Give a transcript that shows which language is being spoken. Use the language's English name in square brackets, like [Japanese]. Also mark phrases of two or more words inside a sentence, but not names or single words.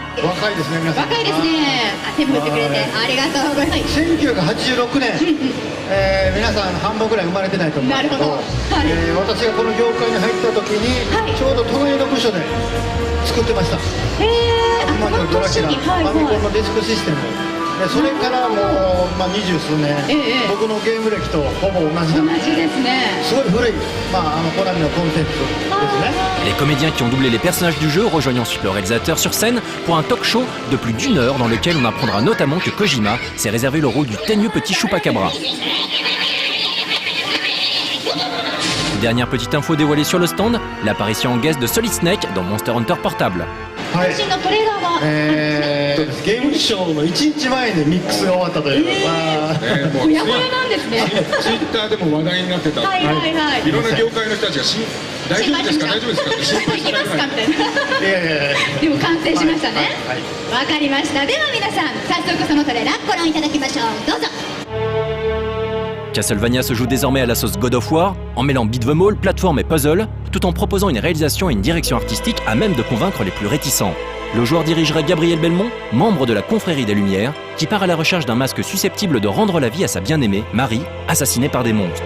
[Japanese] 1986 年、皆さん半分ぐらい生まれてないと思うんですけど、私がこの業界に入った時に、ちょうど東映の部署で作ってました。今のドラキュラ、ファミコンのディスクシステム。それからもう、20数年、僕のゲーム歴とほぼ同じなんですね。すごい古い、コナミのコンテンツですね。 [French] Les comédiens qui ont doublé les personnages du jeu rejoignent ensuite le réalisateur sur scène pour un talk show de plus d'1 heure dans lequel on apprendra notamment que Kojima s'est réservé le rôle du teigneux petit Chupacabra. Dernière petite info dévoilée sur le stand, l'apparition en guest de Solid Snake dans Monster Hunter Portable. [Japanese] ゲームショーの1日前にミックスが終わったという。もうやほやなんですね。ツイッターでも話題になってた。いろんな業界の人たちが大丈夫ですか大丈夫ですかって心配してますかみたいな。でも完成しましたね。わかりました。では皆さん早速そのトレーラーご覧いただきましょう。どうぞ。 [French] Castlevania se joue désormais à la sauce God of War, en mêlant beat'em all, plateforme et puzzle, tout en proposant une réalisation et une direction artistique à même de convaincre les plus réticents. Le joueur dirigerait Gabriel Belmont, membre de la Confrérie des Lumières, qui part à la recherche d'un masque susceptible de rendre la vie à sa bien-aimée, Marie, assassinée par des monstres.